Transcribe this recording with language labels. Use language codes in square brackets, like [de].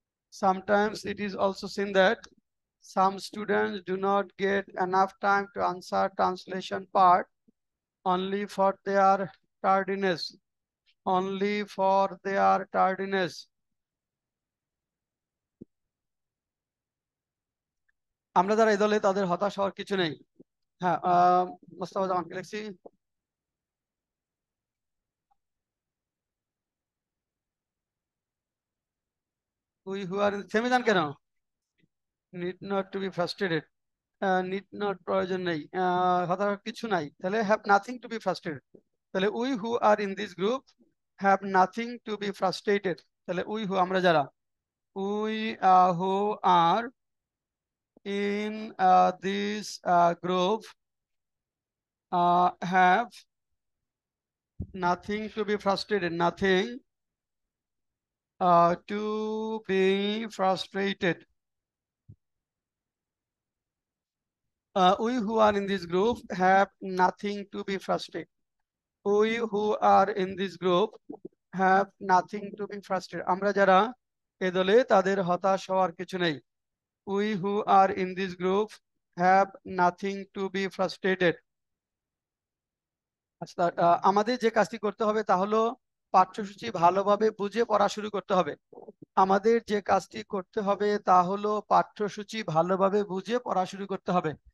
[en] Sometimes it is also seen that some students do not get enough time to answer translation part only for their tardiness. Only for their tardiness. [bn] আমরা যারা এই দলে তাদের হতাশ হওয়ার কিছু নেই। হ্যাঁ, মোস্তফা জামানকে লিখছি। [en] We who are [bn] থেমে যান কেন? [en] Need not to be frustrated. Need not [bn] প্রয়োজন নেই, হতাশ হওয়ার কিছু নাই, তাহলে [en] have nothing to be frustrated। [bn] তাহলে [en] we who are in this group have nothing to be frustrated। [bn] তাহলে [en] we who [bn] আমরা যারা, [en] we who are in this group have nothing to be frustrated, nothing to be frustrated। We who are in this group have nothing to be frustrated। We who are in this group have nothing to be frustrated। [bn] আমরা যারা এ দলে তাদের হতাশ হওয়ার কিছু নেই। [en] We who are in this group have nothing to be frustrated। [bn] আচ্ছা, আমাদের যে কাজটি করতে হবে তা হলো পাঠ্যসূচি ভালোভাবে বুঝে পড়া শুরু করতে হবে। আমাদের যে কাজটি করতে হবে তা হলো পাঠ্যসূচি ভালোভাবে বুঝে পড়া শুরু করতে হবে।